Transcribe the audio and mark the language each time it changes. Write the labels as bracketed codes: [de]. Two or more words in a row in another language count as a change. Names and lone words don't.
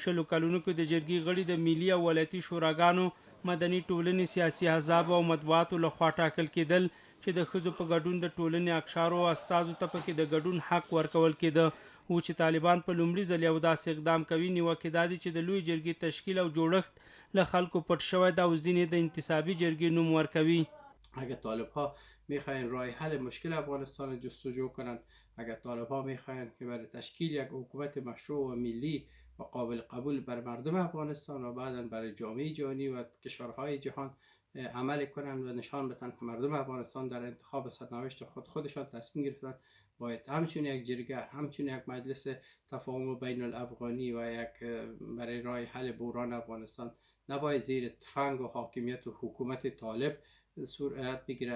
[ps] 20 کلونو کې د جرګې غړي د ملي او ولایتي شوراګانو، مدني ټولنې، سیاسي احزابو او مطبوعاتو لخوا ټاکل کېدل چې د ښځو په ګډون د ټولنې اقشارو او استازو ته پکې د ګډون حق ورکول کېده. و چې طالبان په لومړي ځل یو داسې اقدام کوي، نیوکې دا دي چې د لوی جرګې تشکیل او جوړښت له خلکو پټ شوی ده او ځینې د انتصابي جرګې نوم ورکوي. [fa] اگر طالب‌ها میخواین راه حل مشکل افغانستان جستجو کنند، اگر طالب‌ها میخواین که برای تشکیل یک حکومت مشروع و ملی و قابل قبول بر مردم افغانستان و بعداً برای جامعه جهانی و کشورهای جهان عمل کنند و نشان بدن که مردم افغانستان در انتخاب سرنوشت خودشان تصمیم گرفتن، باید همچون یک جرگه، همچون یک مجلس تفاهم بین الافغانی و یک برای راه حل بحران افغانستان نباید زیر تفنگ و حاکمیت و حکومت طالب صورت بگیرد.